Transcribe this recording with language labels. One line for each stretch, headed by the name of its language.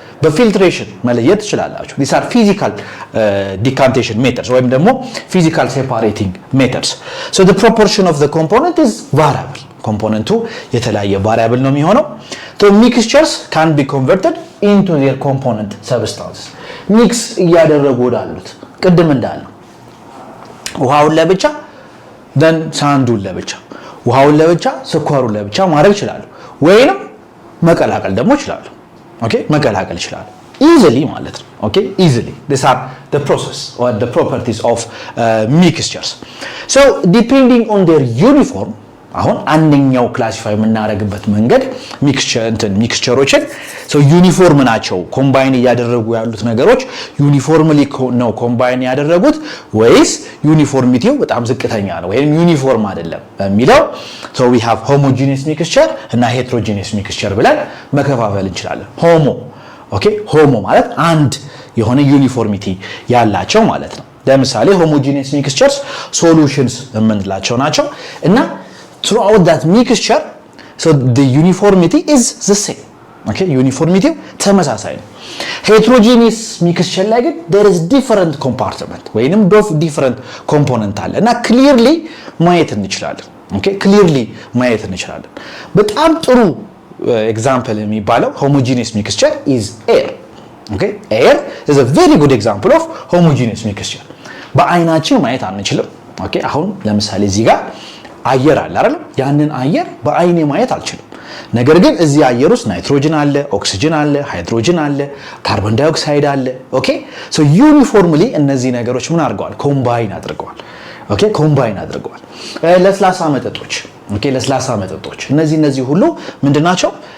Amharic: በፊልትሬሽን መለየት ትችላላችሁ።
English: these are physical decantation methods
Amharic: ወይም ደግሞ
English: physical separating methods. so the proportion of the component is variable.
Amharic: ኮምፖነንቱ የተለያየ ቫሪያብል ነው የሚሆነው.
English: so mixtures can be converted into their component substances.
Amharic: ሚክስ እያደረጉ ወዳሉት ቅድም እንዳልነው ውሃውን ለብቻ then ሳንዱን ለብቻ ውሃውን ለብቻ ስኳሩን ለብቻ ማድረግ ይችላሉ ወይንም መቀላቀል ደግሞ ይችላሉ. ኦኬ መቀላቀል ይችላሉ easily ማለት ነው.
English: ኦኬ easily these are the process or the properties of mixtures. so depending on their uniform
Amharic: አሁን አንደኛው ክላሲፋይ የምናደርግበት መንገድ ሚክስቸሮችን ዩኒፎርም ናቸው ኮምባይን እያደረጉ ያሉት ነገሮች ዩኒፎርምሊ ነው ኮምባይን ያደረጉት ወይስ ዩኒፎርሚቲው በጣም ዝቅተኛ ነው ወይም ዩኒፎርም አይደለም የሚለው
English: so we have homogeneous mixture
Amharic: እና
English: heterogeneous mixture
Amharic: ብለን መከፋፈል እንችላለን. ኦኬ ሆሞ ማለት አንድ የሆነ ዩኒፎርሚቲ ያላቸው ማለት ነው.
English: ለምሳሌ homogeneous mixtures solutions
Amharic: የምንላቸው ናቸው እና
English: throughout that mixture so the uniformity is the same.
Amharic: okay uniformity ተመሳሳይ ነው.
English: heterogeneous mixture
Amharic: ላይ ግን
English: there is different compartment
Amharic: ወይንም
English: different component
Amharic: አለ እና
English: clearly
Amharic: ማየት እንችላለን. okay clearly ማየት እንችላለን. በጣም ጥሩ
English: example
Amharic: የሚባለው
English: homogeneous mixture is air. okay air is a very good example of homogeneous mixture.
Amharic: በአይናችን ማየት አንችልም. okay አሁን ለምሳሌ እዚህ ጋር አየር አለ አይደል? ያንን አየር በአይኔ ማየት አልችልም። ነገር ግን እዚህ አየር ውስጥ ናይትሮጅን አለ፣ ኦክሲጅን አለ፣ ሃይድሮጅን አለ፣ ካርቦን ዳይኦክሳይድ አለ። ኦኬ ሶ ዩኒፎርምሊ እነዚህ ነገሮች ምን አድርገዋል? ኮምባይን አድርገዋል። ኦኬ ኮምባይን አድርገዋል። ለስላሳ መጠጦች ኦኬ ለስላሳ መጠጦች እነዚህ ሁሉ ምንድናቸው?